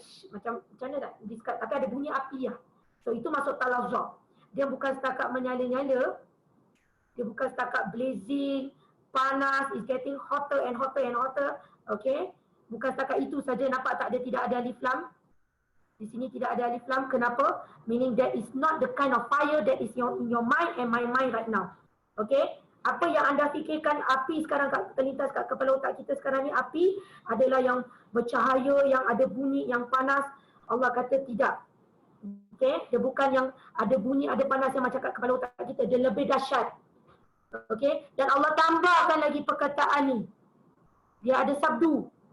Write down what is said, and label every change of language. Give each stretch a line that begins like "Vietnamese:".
Malay: Macam mana tak? Tapi ada bunyi api lah. So itu masuk talazza. Dia bukan setakat menyala-nyala, dia bukan setakat blazing, panas,
English: is getting hotter and hotter
Malay: and hotter. Okay? Bukan setakat itu saja, nampak tak dia tidak ada alif lam? Di sini tidak ada alif lam. Kenapa?
English: Meaning that is not the kind of fire that is in your mind and my mind right now. Okay?
Malay: Apa yang anda fikirkan api sekarang terlintas kat kepala otak kita sekarang ni, api adalah yang bercahaya, yang ada bunyi, yang panas. Allah kata tidak. Okay? Dia bukan yang ada bunyi, ada panas yang macam kat kepala otak kita. Dia lebih dahsyat. Okay? Dan Allah tambahkan lagi perkataan ni. Dia ada sabdu.